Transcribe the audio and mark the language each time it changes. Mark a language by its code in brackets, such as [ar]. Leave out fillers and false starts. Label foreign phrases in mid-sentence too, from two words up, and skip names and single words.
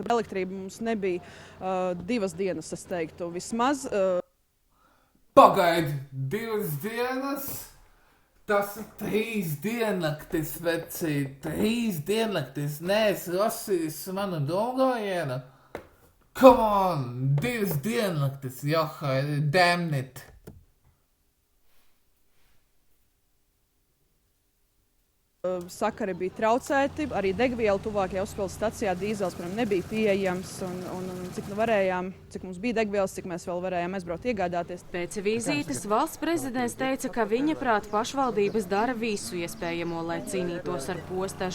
[lv] Elektrība mums nebija 2 dienas, es teiktu, vismaz. Pagaidi, 2 dienas? Tas ir 3 diennaktis, vecīt. 3 diennaktis. Nē, es lasījis manu domājienu. [en] Come on, [lv] 2 diennaktis, johai, [en] damn it. [lv] Sakari bija traucēti, arī degviela tuvākajā uzpildes stacijā dīzels nebija pieejams, un cik nu varējām, cik mums bija degvielas, cik mēs vēl varējām aizbraukt iegādāties. Pēc vizītes valsts prezidents teica, ka viņa prāt pašvaldības dara visu iespējamo, lai cīnītos ar postažu.